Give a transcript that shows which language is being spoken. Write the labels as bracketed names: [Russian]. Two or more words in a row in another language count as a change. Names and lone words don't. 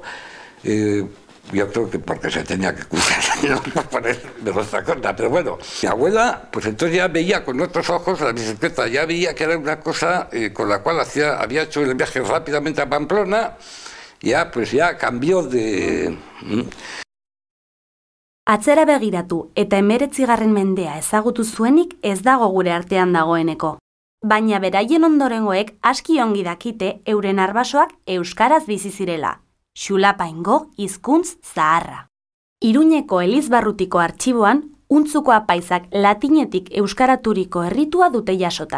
[Spanish] Yo creo que porque se tenía que curar, no por de otra cosa. Pero bueno, mi abuela, pues entonces ya veía con otros ojos la bicicleta, ya veía que era una cosa con la cual había hecho el viaje rápidamente a Pamplona. Ya, pues ya cambió de... [Basque] Atzera begiratu eta 19. mendea ezagutu zuenik ez dago gure artean dagoeneko. baina beraien ondorengoek aski ongi dakite euren arbasoak euskaraz bizi zirela. Xulapaingo hizkuntz zaharra. Iruñeko Elizbarrutiko artxiboan, Untzuko apaizak latinetik euskaraturiko erritua dute jasota.